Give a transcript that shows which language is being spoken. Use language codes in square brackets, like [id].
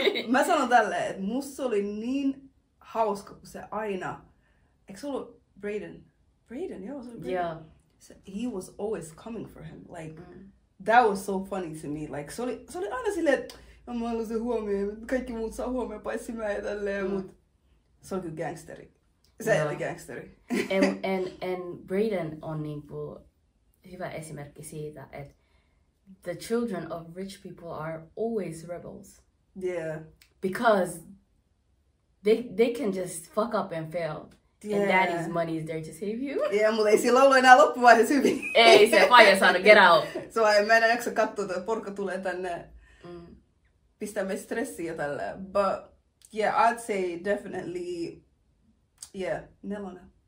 [fi] Mä sanon tälleen, että musta oli niin hauska, kun se aina... Eikö se ollut Brayden? Brayden, joo, se oli Brayden. [en] Yeah. He was always coming for him. Like, that was so funny to me. [fi] Like, se oli aina silleen, että mä haluan se huomioon, kaikki muut saa huomioon, paitsi mä ja tälleen, mut se oli kyllä gangsteri. Se oli gangsteri. [en] And Brayden [fi] on niinku hyvä esimerkki siitä, että [en] the children of rich people are always rebels. Yeah. Because they can just fuck up and fail. Yeah. And daddy's money is there to save you. [fi] Yeah, mutta ei sillä ollut enää loppuvaiheessa hyvin. Ei, se faija saanut [en] get out. [fi] Mä enää jaksa katsoa, että porukka tulee tänne pistää meitä stressiä ja tälleen. [en] But yeah, I'd say definitely, yeah, 4.